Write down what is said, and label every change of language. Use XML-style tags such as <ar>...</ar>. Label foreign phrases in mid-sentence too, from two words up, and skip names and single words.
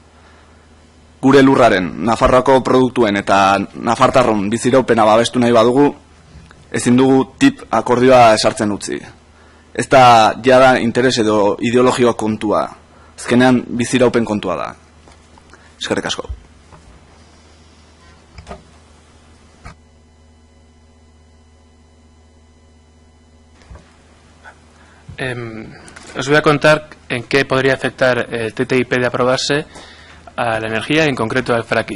<eu>Gure lurraren, Nafarroako produktuen eta nafartarron biziraupena babestu nahi badugu, ezin dugu tip akordioa esartzen utzi. Ez da jada interes edo ideologio kontua, azkenean biziraupen kontua da. Eskerrik asko.</eu> <es>Os voy a contar en qué podría afectar el TTIP de aprobarse a la energía y en concreto al fracking.</es>